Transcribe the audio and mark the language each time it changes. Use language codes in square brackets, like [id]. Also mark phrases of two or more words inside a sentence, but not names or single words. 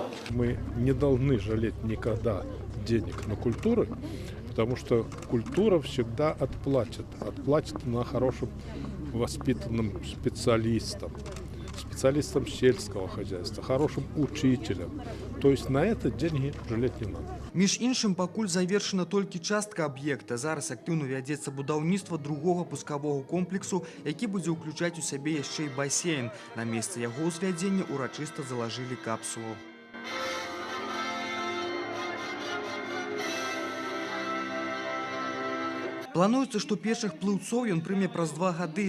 [ru] Мы не должны жалеть никогда денег на культуру, потому что культура всегда отплатит. Отплатит на хорошем воспитанным специалистам сельского хозяйства, хорошим учителям. То есть на это деньги жалеть не надо. [be] Між іншым, пакуль завершена толькі частка аб'екта. Зараз актыўна вядзецца будаўніцтва другога пускавога комплексу, які будзе ўключаць у сябе яшчэ і басейн. На месцы яго ўзвядзення урачыста залажылі капсулу. Плануецца, што першых плыўцоў ён прыме праз 2 гады.